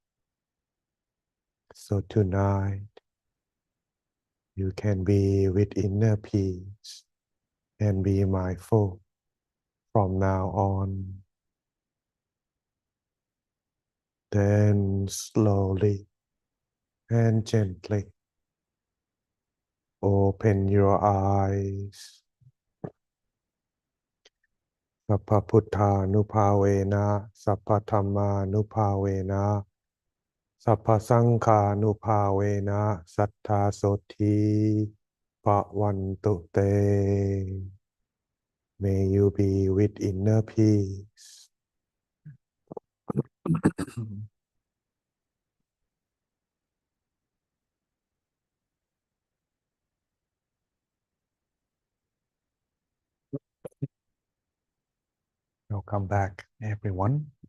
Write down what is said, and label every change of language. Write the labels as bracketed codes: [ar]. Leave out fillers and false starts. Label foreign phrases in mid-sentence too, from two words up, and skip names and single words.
[en] So tonight, you can be with inner peace and be mindful from now on. Then slowly and gently open your eyes. [pi] Sappha Puttha Nupavena, Sappha Dhamma Nupavena, Sappha Sankha Nupavena, Sattha Soti Bhavantu Te. [en] May you be with inner peace. Welcome back, everyone.